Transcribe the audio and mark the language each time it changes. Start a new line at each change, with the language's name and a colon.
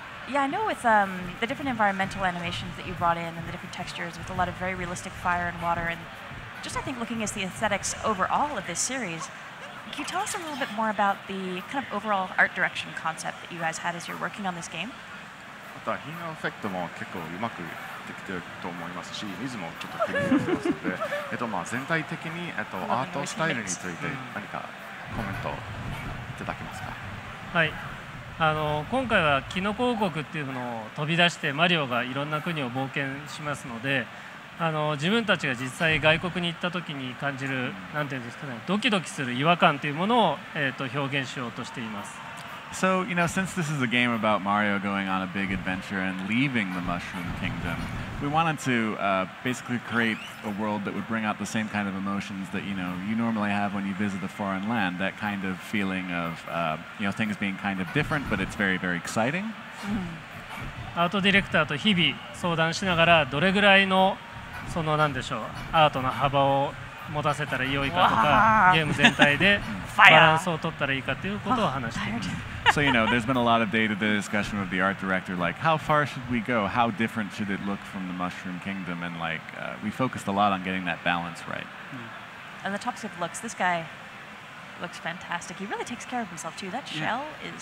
English: Yeah, I know with the different environmental animations that you brought in and the different textures with a lot of very realistic fire and water, and just I think looking at the aesthetics overall of this series, can you tell us a little bit more about the kind of overall art direction concept that you guys had as you're working on this game?
Japanese: またヒーローエフェクトも結構うまくできてると思いますし、水もちょっと気になってますので、全体的にアートスタイルについて何かコメントいただけますか。はい。今回はキノコ王国っていうのを飛び出してマリオがいろんな国を冒険しますので、自分たちが実際外国に行った時に感じるなんていうんですかね、ドキドキする違和感というものを、表現しようとしています。
English: So, since this is a game about Mario going on a big adventure and leaving the Mushroom Kingdom, we wanted to basically create a world that would bring out the same kind of emotions that, you normally have when you visit a foreign land, that kind of feeling of, things being kind of different, but it's very, very exciting.
Japanese: アートディレクターと日々相談しながら、どれぐらいの、なんでしょう、アートの幅を持たせたら良いかとか、ゲーム全体でバランスを取ったらいいかということを話しています。
English: So, there's been a lot of day-to-day discussion with the art director, like how far should we go? How different should it look from the Mushroom Kingdom? And we focused a lot on getting that balance right. On the topic of looks, this guy looks fantastic. He really takes care of himself too. That shell is